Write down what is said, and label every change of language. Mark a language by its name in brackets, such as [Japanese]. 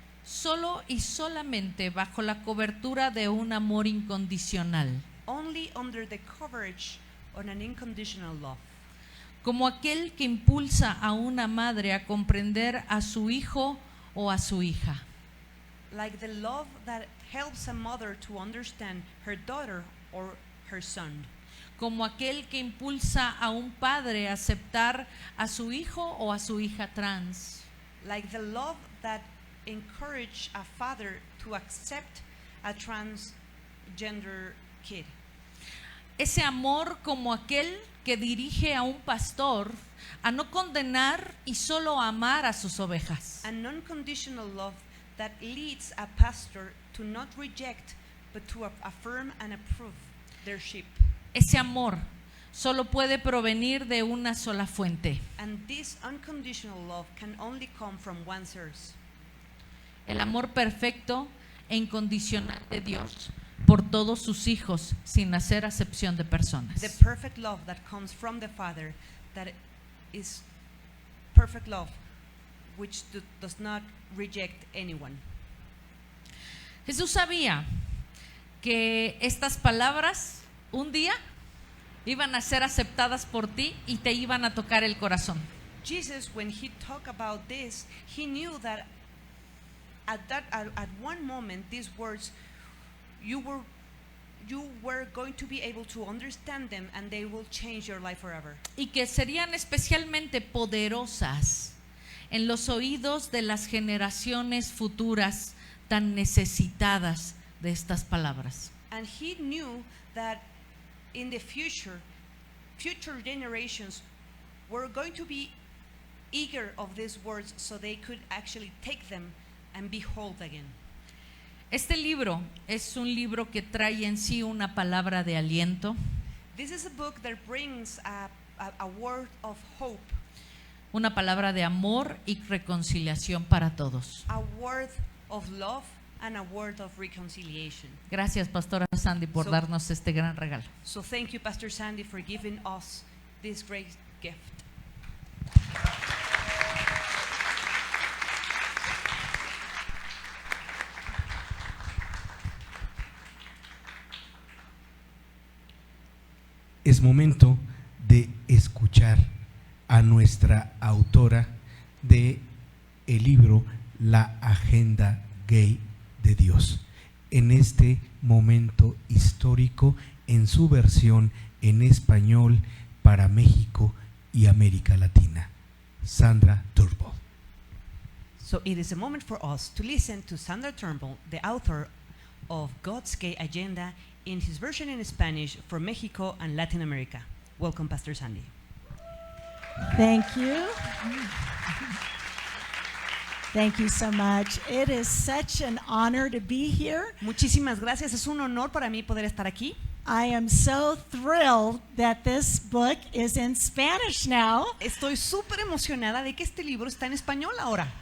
[Spanish] solo y solamente bajo la cobertura de un amor incondicional, [English] only under the coverage of an unconditional love. [Spanish] como aquel que impulsa a una madre a comprender a su hijo o a su hija. [English] Like the love that helps a mother to understand her daughter or her son. [Spanish] como aquel que impulsa a un padre a aceptar a su hijo o a su hija trans. [English] Like the love that encouraged a father to accept a transgender kid. [Spanish] Ese amor como aquel que dirige a un pastor a no condenar y solo amar a sus ovejas. [English] An unconditional love that leads a pastor to not reject but to affirm and approve their sheep. [Spanish] Ese amor solo puede provenir de una sola fuente. [English] And this unconditional love can only come from one source. [Spanish] El amor perfecto e incondicional de Dios por todos sus hijos, sin hacer acepción de personas. [English] The perfect love that comes from the Father, that is perfect love, which does not reject anyone. [Spanish] Jesús sabía que estas palabras un día iban a ser aceptadas por ti y te iban a tocar el corazón. [English] Jesus, when he talked about this, he knew that at one moment these words you were going to be able to understand them and they will change your life forever. [Spanish] Y que serían especialmente poderosas en los oídos de las generaciones futuras tan necesitadas de estas palabras. [English] And he knew that in the future generations were going to be eager of these words so they could actually take them and behold again. [Spanish] Este libro es un libro que trae en sí una palabra de aliento, [English] This is a book that brings a word of hope, [Spanish] una palabra de amor y reconciliación para todos. [English] a word of love, and a word of reconciliation. [Spanish] Gracias, Pastora Sandy, por [English] So- [Spanish] darnos este gran regalo. [English] So thank you, Pastor Sandy, for giving us this great gift. [Spanish] Es momento de escuchar a nuestra autora de el libro La Agenda Gay de Dios, en este momento histórico en su versión en español para México y América Latina. Sandra Turnbull. [English] So it is a moment for us to listen to Sandra Turnbull, the author of God's Gay Agenda, in his version in Spanish for Mexico and Latin America. Welcome, Pastor Sandy. Thank you. Thank you so much. It is such an honor to be here. [Spanish] Muchísimas gracias. Es un honor para mí poder estar aquí. [English] I am so thrilled that this book is in Spanish now. [Spanish] Estoy súper emocionada de que este libro está en español ahora.